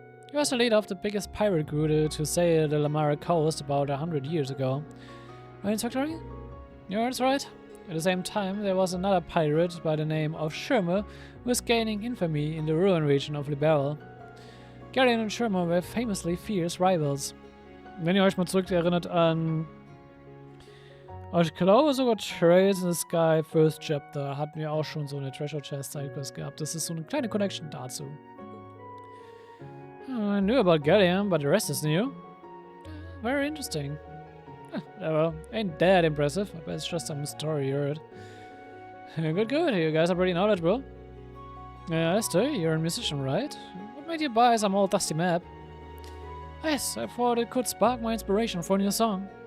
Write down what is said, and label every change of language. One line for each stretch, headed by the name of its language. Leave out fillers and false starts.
English: He was the leader of the biggest pirate crew to sail the Lamara coast about 100 years ago. Are you Factory? Yeah, that's right. At the same time, there was another pirate by the name of Schüler who was gaining infamy in the ruin region of Rivalen. Galleon und Schüler were famously fierce rivals.
German: Wenn ihr euch mal zurück erinnert an... Ich glaube sogar Trails in the Sky First Chapter hatten wir auch schon so eine Treasure Chest Sidequest gehabt. Das ist so eine kleine Connection dazu.
English: I knew about Galleon, but the rest is new. Very interesting. Well, ain't that impressive. I bet it's just some story you heard. Good. You guys are pretty knowledgeable. Esther, you're a musician, right? What made you buy some old dusty map? Yes, I thought it could spark my inspiration for a new song.